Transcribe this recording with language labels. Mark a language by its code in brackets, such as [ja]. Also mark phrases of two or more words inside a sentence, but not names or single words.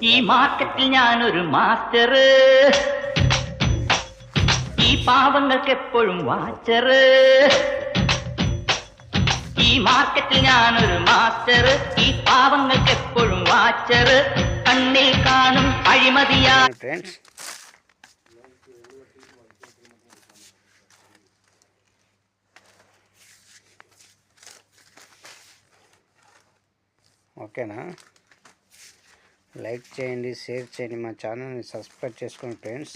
[ml] ഈ മാർക്കറ്റിൽ ഞാനൊരു മാസ്റ്റർ, ഈ പാവങ്ങൾക്ക് എപ്പോഴും വാച്ചർ. ഈ മാർക്കറ്റിൽ ഞാനൊരു മാസ്റ്റർ, ഈ പാവങ്ങൾക്ക് എപ്പോഴും വാച്ചർ. കണ്ണിൽ കാണും അഴിമതിയാ [te] ఫ్రెండ్స్. ఓకేనా? లైక్ చేయండి, షేర్ చేయండి, మా ఛానల్ని సబ్స్క్రైబ్ చేసుకోండి ఫ్రెండ్స్.